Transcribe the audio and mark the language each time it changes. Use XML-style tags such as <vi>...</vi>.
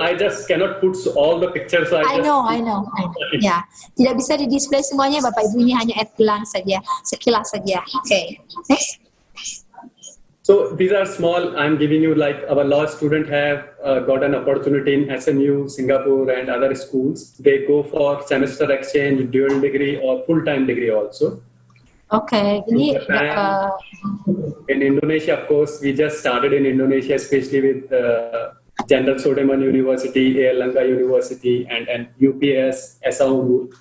<en>I just cannot put all the pictures. So I know.</en> <id>Ya, tidak bisa di display semuanya, Bapak Ibu, ini hanya</id> <en>at glance</en> <id>saja, sekilas saja.</id> <en>Okay. Next. So these are small. I'm giving you like our law student have got an opportunity in SMU, Singapore, and other schools. They go for semester exchange, dual degree, or full-time degree also. Okay.</en> <id>Ini</id> <en>in Indonesia, of course, we just started in Indonesia, especially with Jenderal Sudirman University, Airlangga University, and UPS, SAU.</en>